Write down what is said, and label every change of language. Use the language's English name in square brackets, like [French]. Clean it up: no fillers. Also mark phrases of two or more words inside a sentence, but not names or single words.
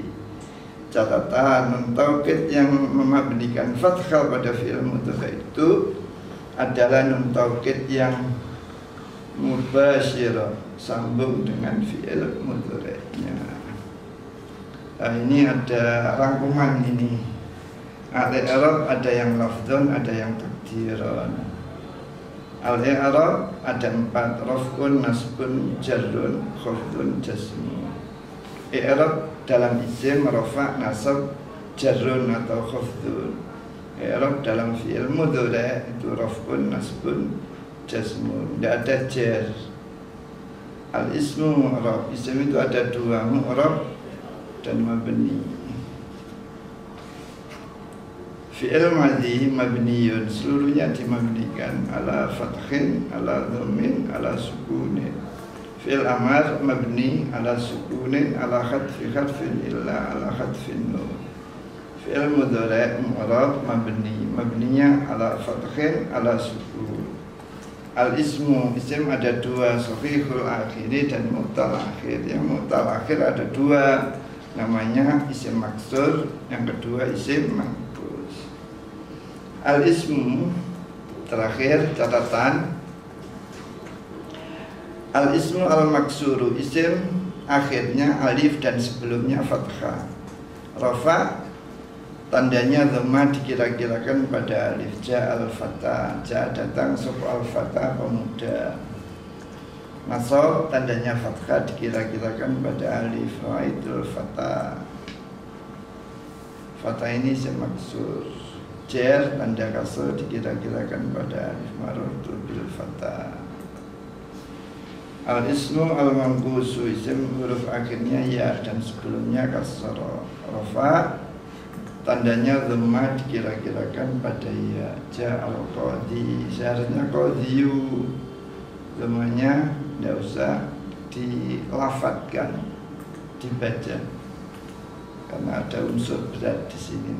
[Indonesian] Catatan, [Arabic] نون التوكيد [Indonesian] yang memabnikan fathah pada [Arabic] فعل مضارع' [Indonesian] itu adalah [Arabic] نون التوكيد [Indonesian] yang mubashirah, sambung dengan [Arabic] فعل مضارع' [Indonesian] nya. Nah, ini ada rangkuman ini. Al-i'rab ada yang lafdhun, ada yang takdiran. Al-i'rab ada 4: [Arabic] رفع، نصب، جر، خفض، جزم. [Indonesian] I'rab dalam isim [Arabic] رفع، نصب, [Indonesian] jarrun atau khafdun. I'rab dalam [Arabic] فعل مضارع' [Indonesian] itu [Arabic] رفع، نصب، جزم. [Indonesian] Tidak ada jar. [Arabic] الاسم معرب, [Indonesian] isim itu ada 2, mu'rab dan mabni. [Arabic] الفعل الماضي مبني, [Indonesian] seluruhnya dimabnikan [Arabic] على فتح، على ضم، على سكون. فعل الأمر مبني على سكون، على حذف إلا على حذف النون. فعل مضارع معرب مبني, [Indonesian] mabninya [Arabic] على فتح، على سكون. [Indonesian] Al-ismu, isim ada 2, [Arabic] صحيح الآخر [Indonesian] dan [Arabic] معتل الآخر. [Indonesian] Yang [Arabic] معتل الآخر [Indonesian] ada 2, namanya [Arabic] اسم مقصور, [Indonesian] yang kedua [Arabic] اسم منقوص. [Indonesian] Al-ismu terakhir catatan. [Arabic] الاسم المقصور, [Indonesian] isim akhirnya alif dan sebelumnya fathah. Rafa tandanya dhamma dikira-kirakan pada alif. [Arabic] جاء الفتى, [Indonesian] ja datang, sub al-fata pemuda. Nasab tandanya fathah dikira-kirakan pada alif. [Arabic] رأيت الفتى, [Indonesian] fata ini [Arabic] اسم مقصور. [Indonesian] Jar tanda kasr dikira-kirakan pada alif. [Arabic] مررت بالفتى. الاسم المنقوص, [Indonesian] isim huruf akhirnya ya dan sebelumnya kasr. Rafa tandanya dhamma dikira-kirakan pada ya. [Arabic] جاء القاضي, [Indonesian] seharusnya qadiyu, dhammanya tidak usah dilafatkan, dibaca karena ada unsur berat di sini.